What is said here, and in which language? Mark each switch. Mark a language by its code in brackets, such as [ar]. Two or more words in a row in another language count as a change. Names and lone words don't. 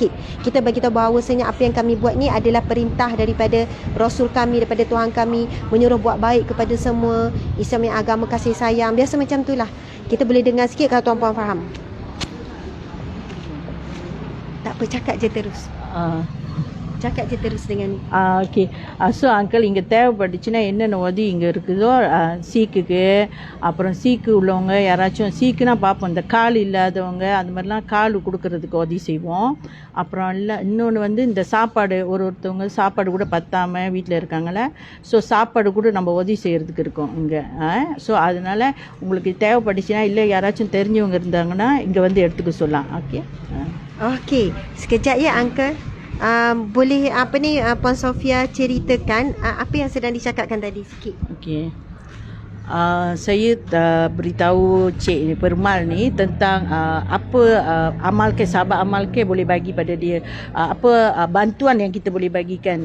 [ms] Kita bagi tahu bahawasanya apa yang kami buat ni adalah perintah daripada Rasul kami, daripada Tuhan kami, menyuruh buat baik kepada semua. Islam yang agama kasih sayang, biasa macam itulah. Kita boleh dengar sikit kalau tuan-puan faham. Tak apa, cakap je terus. Cakap je terus dengan ni. [en] okay so uncle [ta] இங்கே தேவைப்பட்டுச்சுன்னா என்னென்ன உதவி இங்கே இருக்குதோ சீக்குக்கு, அப்புறம் சீக்கு உள்ளவங்க யாராச்சும் சீக்குனா பார்ப்போம், இந்த கால் இல்லாதவங்க அந்த மாதிரிலாம் கால் கொடுக்கறதுக்கு உதவி செய்வோம். அப்புறம் இல்லை இன்னொன்று வந்து இந்த சாப்பாடு, ஒருத்தவங்க சாப்பாடு கூட பத்தாமல் வீட்டில் இருக்காங்களே, ஸோ சாப்பாடு கூட நம்ம உதவி செய்கிறதுக்கு இருக்கோம் இங்கே. ஸோ அதனால் உங்களுக்கு தேவைப்பட்டுச்சுன்னா, இல்லை யாராச்சும் தெரிஞ்சவங்க இருந்தாங்கன்னா இங்கே வந்து எடுத்துக்க சொல்லலாம். ஓகே [ms] Okey, sekejap ya Uncle. Boleh ni Puan Sofia ceritakan apa yang sedang dicakapkan tadi sikit. ஓகே Saya beritahu Cik ni, Permal ni tentang apa sahabat amal ke boleh bagi pada dia, bantuan yang kita boleh bagikan.